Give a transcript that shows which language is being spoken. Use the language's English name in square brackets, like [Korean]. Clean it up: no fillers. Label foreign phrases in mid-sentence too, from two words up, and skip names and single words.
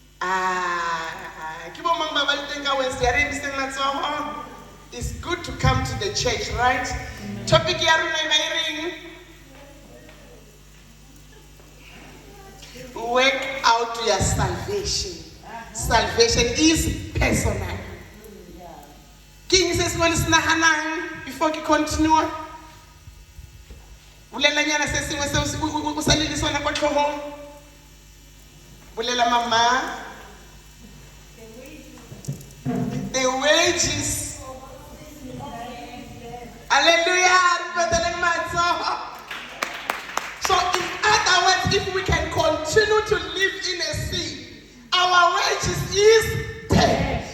[English] It's good to come to the church, right? [Tswana] Topic ya rona e ba e reng? [English] Work out your salvation. Salvation is personal. King says, "Well, it's nahanang." Before we continue, [Tswana] bulela nyana se sengwe se o sa le sona kwa tlhogong. Bulela mama. [English] The wages. Hallelujah. So in other words, if we can continue to live in a sin, our wages is death.